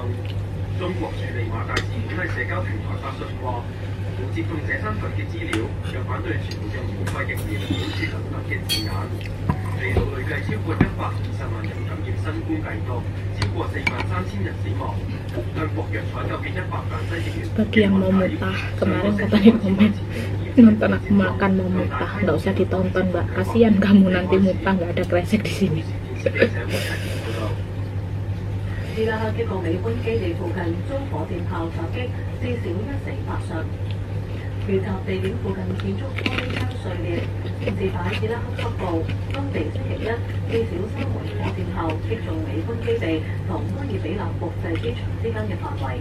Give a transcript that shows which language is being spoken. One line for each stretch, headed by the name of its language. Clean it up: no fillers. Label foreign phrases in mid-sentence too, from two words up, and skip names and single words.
Cantonese: 中國駐利馬大使館喺社交平台發信話，冇接種者身份嘅資料，又反對全部用免費疫苗表示等等嘅字眼。秘魯累計超過120萬人感染新冠病毒，超過43000人死亡。向國藥採購嘅100萬劑疫苗。
Indonesian: Bagi yang mau mutah, kemarin katanya komen nonton aku makan mau mutah, nggak usah ditonton mbak, kasihan kamu nanti mutah nggak ada kresek di sini.
Cantonese: 伊拉克一個美軍基地附近遭火箭炮襲擊，至少1死8傷。遇襲地點附近建築玻璃窗碎裂。事發伊拉克北部，當地星期一至少3枚火箭後擊中美軍基地同埃爾比納國際機場之間嘅範圍。